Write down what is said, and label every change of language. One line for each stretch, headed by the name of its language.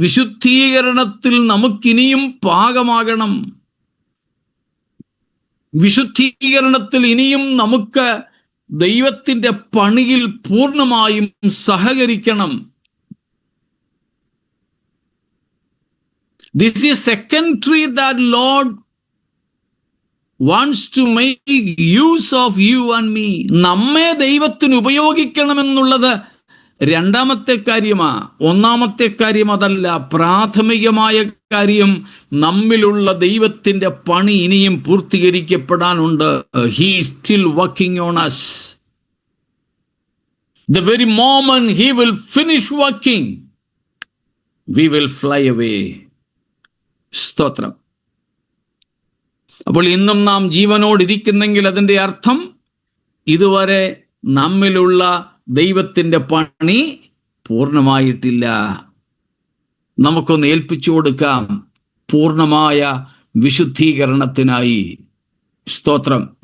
Malayalam: വിശുദ്ധീകരണത്തിൽ നമുക്കിനിയും പാകമാകണം. വിശുദ്ധീകരണത്തിൽ ഇനിയും നമുക്ക് ദൈവത്തിൻ്റെ പണിയിൽ പൂർണ്ണമായും സഹകരിക്കണം.
English: This is secondary that Lord wants to make use of you and me.
Malayalam: നമ്മെ ദൈവത്തിന് ഉപയോഗിക്കണമെന്നുള്ളത് രണ്ടാമത്തെ കാര്യമാ. ഒന്നാമത്തെ കാര്യം അതല്ല. പ്രാഥമികമായ കാര്യം, നമ്മിലുള്ള ദൈവത്തിന്റെ പണി ഇനിയും പൂർത്തീകരിക്കപ്പെടാനുണ്ട്.
English: He is still working on us. The very moment he will finish working, we will fly away.
Malayalam: സ്തോത്രം. അപ്പോൾ ഇന്നും നാം ജീവനോടിരിക്കുന്നെങ്കിൽ അതിൻ്റെ അർത്ഥം ഇതുവരെ നമ്മിലുള്ള ദൈവത്തിൻ്റെ പണി പൂർണ്ണമായിട്ടില്ല. നമുക്കൊന്ന് ഏൽപ്പിച്ചു കൊടുക്കാം പൂർണ്ണമായ വിശുദ്ധീകരണത്തിനായി. സ്തോത്രം.